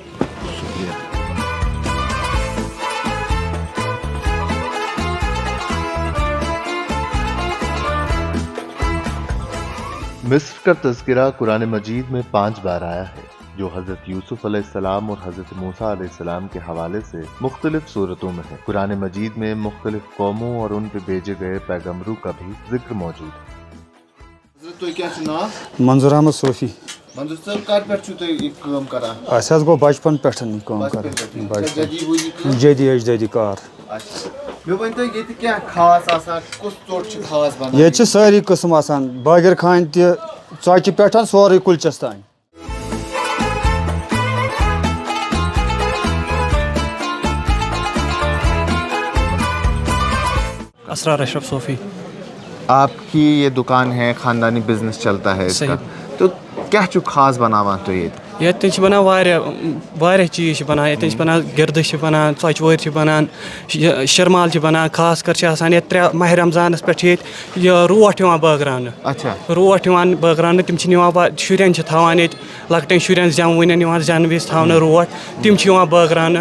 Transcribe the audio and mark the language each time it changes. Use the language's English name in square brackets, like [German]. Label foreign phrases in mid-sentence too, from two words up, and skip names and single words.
[Urdu] مصر کا تذکرہ قرآن مجید میں 5 بار آیا ہے جو حضرت یوسف علیہ السلام اور حضرت موسیٰ علیہ السلام کے حوالے سے مختلف صورتوں میں ہے. قرآن مجید میں مختلف قوموں اور ان پہ بھیجے گئے پیغمبروں کا بھی ذکر موجود ہے. حضرت تو کیا نام؟ منظور احمد صوفی. [Kashmiri] منظور صاحب کر پٮ۪ٹھ چھُو تُہۍ یہِ کٲم کران؟ اَسہِ حظ گوٚو بچپن پٮ۪ٹھ یہِ کٲم کران. جدی اجدادی کار. مےٚ ؤنۍتو ییٚتہِ کیٛاہ خاص آسان کُس ژوٚٹ چھِ خاص بنان؟ ییٚتہِ چھِ سٲری قٕسم آسان بٲگِر خانہِ تہِ ژۄچہِ پٮ۪ٹھ سورُے کُلچس تانۍ. اسرار اشرف صوفی. [Urdu] آپ کی یہ دکان ہے خاندانی بزنس چلتا ہے اس کا تو [Kashmiri] کیا چھُ خاص بناوان تُہۍ ییٚتہِ؟ ییٚتٮ۪ن چھِ بنان واریاہ چیٖز چھِ بنان ییٚتٮ۪ن چھِ بنان گِردٕ چھِ بنان ژۄچہِ وٲرۍ چھِ بنان شِرمال چھِ بنان خاص کر چھِ آسان ییٚتہِ 3 ماہِ رمضانس پٮ۪ٹھ چھِ ییٚتہِ یہِ روٹھ یِوان بٲگراونہٕ. اچھا روٹھ یِوان بٲگراونہٕ تِم چھِ نِوان شُرٮ۪ن چھِ تھاوان ییٚتہِ لۄکٹٮ۪ن شُرٮ۪ن زٮ۪وٕنٮ۪ن یِوان زٮ۪نہٕ وِزِ تھاونہٕ روٹھ تِم چھِ یِوان بٲگراونہٕ.